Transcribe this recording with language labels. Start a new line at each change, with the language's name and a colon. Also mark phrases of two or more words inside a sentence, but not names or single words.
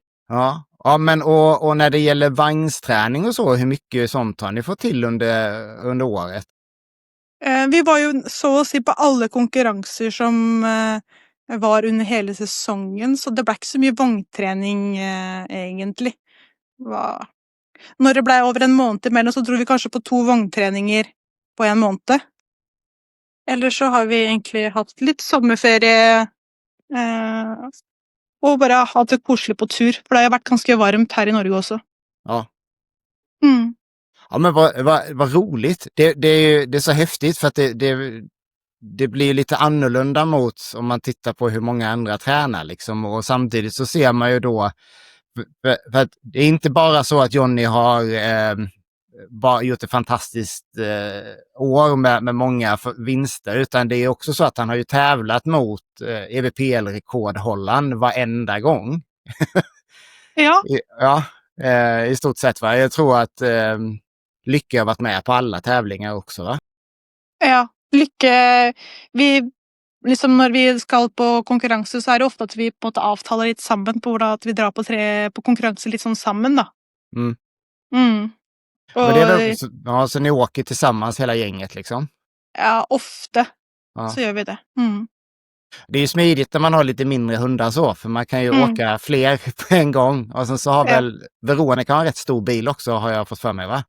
Swedish: Ja, men och när det gäller vagnsträning och så, hur mycket sånt har ni fått till under året? Vi var ju så att säga på alla konkurrenser som var under hela säsongen, så det blev inte så mycket vagnträning egentligen.
Norwegian: Når det ble over en måned imellom, så dro vi kanskje på 2 vogntreninger på en måned. Eller så har vi egentlig hatt litt sommerferie, og bare hatt det koselig på tur, for det har jo vært ganske varmt her i Norge også. Ja. Mm.
Swedish: Ja, men vad roligt. Det är så häftigt för att det blir lite annorlunda mot om man tittar på hur många andra tränar liksom, och samtidigt så ser man ju då för att det är inte bara så att Johnny har bara gjort ett fantastiskt år med många vinster, utan det är också så att han har ju tävlat mot EVPL-rekordhållaren varenda gång. Ja. Ja, i stort sett. Va? Jag tror att Lykke har varit med på alla tävlingar också. Va?
Norwegian: Ja, Lykke vi liksom når vi skal på konkurranse, så er det ofte at vi på en måte avtaler litt sammen på hvordan at vi drar på konkurranse litt sånn sammen, da. Mm. Mm.
Swedish: Men det är väl, så ni åker tillsammans hela gänget liksom?
Norwegian: Ja, ofte Ja. så gjør vi det. Mm.
Swedish: Det är ju smidigt när man har lite mindre hundar så, för man kan ju åka fler på en gång. Och sen så har väl Veronica har en rätt stor bil också, har jag fått för mig, va?